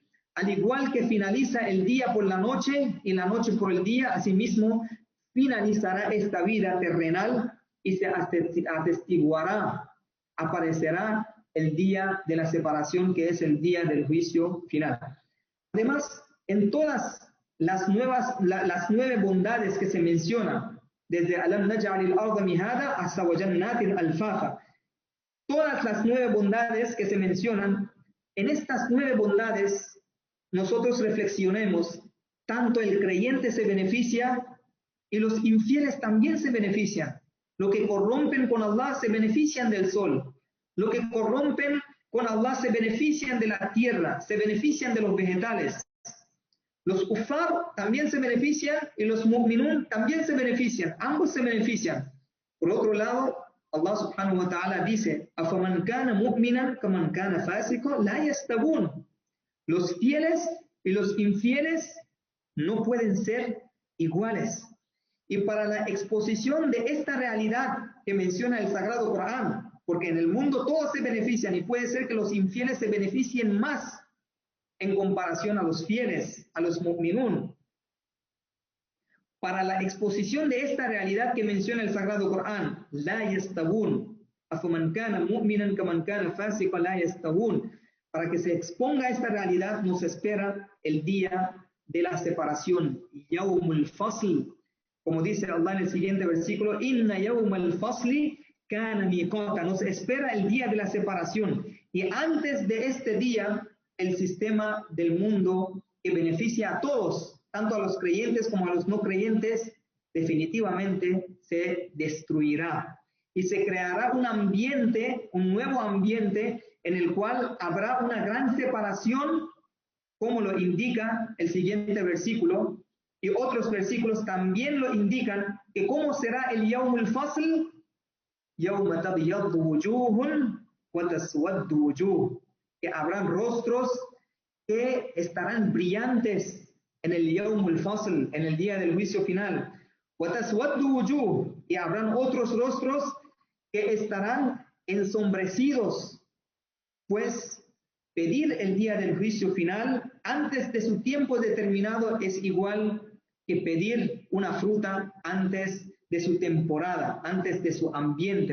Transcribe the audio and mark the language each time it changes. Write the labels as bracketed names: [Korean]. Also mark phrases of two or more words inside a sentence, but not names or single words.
[Spanish] Al igual que finaliza el día por la noche y la noche por el día, asimismo finalizará esta vida terrenal y se atestiguará, aparecerá el día de la separación, que es el día del juicio final. Además, en todas las nueve bondades que se mencionan, desde [Arabic] ألم نجعل الأرض مهادا [Spanish] hasta [Arabic] وجنات ألفافا, [Spanish] todas las nueve bondades que se mencionan, en estas nueve bondades nosotros reflexionemos, tanto el creyente se beneficia y los infieles también se benefician. Los que corrompen con Allah se benefician del sol. Los que corrompen con Allah se benefician de la tierra, se benefician de los vegetales. Los kufar también se benefician y los mu'minun también se benefician. Ambos se benefician. Por otro lado, Allah [Arabic] سبحانه وتعالى [Spanish] dice: [Arabic] "أفمن كان مؤمنا كمن كان فاسقا لا يستوون". [Spanish] Los fieles y los infieles no pueden ser iguales. Y para la exposición de esta realidad que menciona el Sagrado Corán, porque en el mundo todos se benefician y puede ser que los infieles se beneficien más en comparación a los fieles, a los mu'minun. Para la exposición de esta realidad que menciona el Sagrado Corán, [Arabic] لا يستوون أفمن كان مؤمنا كمن كان فاسقا لا يستوون. [Spanish] Para que se exponga esta realidad, nos espera el día de la separación, [Arabic] يوم الفصل. [Spanish] Como dice Allah en el siguiente versículo, [Arabic] إن يوم الفصل كان ميقاتا. [Spanish] Nos espera el día de la separación. Y antes de este día, el sistema del mundo que beneficia a todos, tanto a los creyentes como a los no creyentes, definitivamente se destruirá. Y se creará un ambiente, un nuevo ambiente, en el cual habrá una gran separación, como lo indica el siguiente versículo, y otros versículos también lo indican, que cómo será el [Arabic] يوم الفصل يوم تبيض وجوه وتسود وجوه, [Spanish] que habrán rostros que estarán brillantes en el [Arabic] يوم الفصل, [Spanish] en el día del juicio final, [Arabic] وتسود وجوه, [Spanish] y habrán otros rostros que estarán ensombrecidos. Pues pedir el día del juicio final antes de su tiempo determinado es igual que pedir una fruta antes de su temporada, antes de su ambiente.